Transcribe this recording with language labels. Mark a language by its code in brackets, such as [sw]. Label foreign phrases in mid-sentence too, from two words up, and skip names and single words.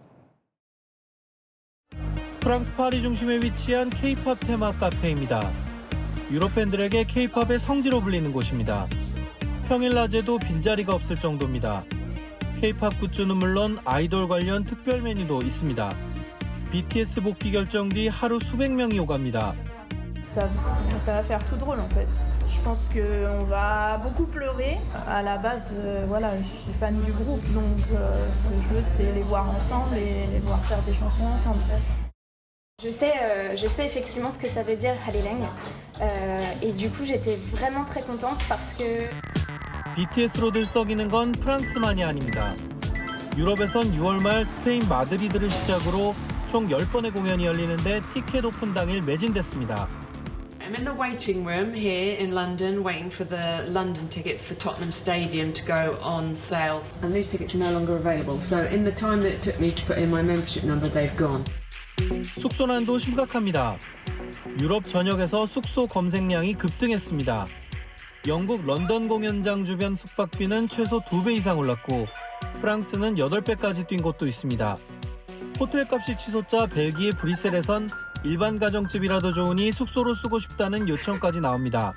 [ko] 프랑스 파리 중심에 위치한 K-팝 테마 카페입니다. 유럽 팬들에게 K-팝의 성지로 불리는 곳입니다. 평일 낮에도 빈자리가 없을 정도입니다. K-팝 굿즈는 물론 아이돌 관련 특별 메뉴도 있습니다. BTS 복귀 결정 뒤 하루 수백 명이 오갑니다. [fr] Ça va faire tout drôle en fait. Je pense qu'on va beaucoup pleurer. À la base, voilà, je suis fan du groupe, donc ce que je veux, c'est les voir ensemble et les voir faire des chansons ensemble. Je sais effectivement ce que ça veut dire Hallelujah. Et du coup, j'étais vraiment très contente parce que [ko] BTS로 들썩이는 건 프랑스만이 아닙니다. 유럽에선 6월 말 스페인 마드리드를 시작으로 총 10번의 공연이 열리는데 티켓 오픈 당일 매진됐습니다. [en] I'm in the waiting room here in London, waiting for the London tickets for Tottenham Stadium to go on sale. And these tickets are no longer available. So in the time that it took me to put in my membership number, they've gone. [ko] 숙소난도 심각합니다. 유럽 전역에서 숙소 검색량이 급등했습니다. 영국 런던 공연장 주변 숙박비는 최소 2배 이상 올랐고 프랑스는 8배까지 뛴 곳도 있습니다. 호텔값이 치솟자 벨기에 브뤼셀에선 일반 가정집이라도 좋으니 숙소로 쓰고 싶다는 요청까지 나옵니다.